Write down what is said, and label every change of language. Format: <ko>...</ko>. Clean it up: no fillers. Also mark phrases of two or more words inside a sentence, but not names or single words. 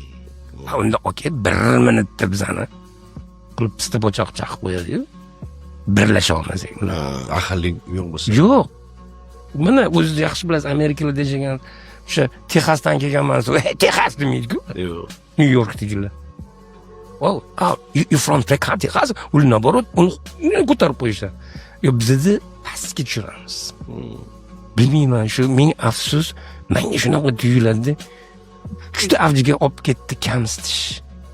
<uz>Unda aka 1 minutda bizani qilib pista pochoq chaqib qo'yadi-yu. Birlasha olmasak. Ahillik yo'q bo'lsa. Yo'q. Mana o'zingiz yaxshi bilasiz, Amerikada yashagan, o'sha Texasdan kelganman, Texas demaydi-ku. Yo'q.</uz> <en>New Yorkdagilar. Oh, you from Texas?</en> <uz>Uni naborot, uni ko'tarib qo'yishadi. Yo, bizda pastga tushiramiz. Bilmayman, shu ming afsus, menga shunaqa tuyuladi. Juda avjiga olib ketdi kamsitish.</uz>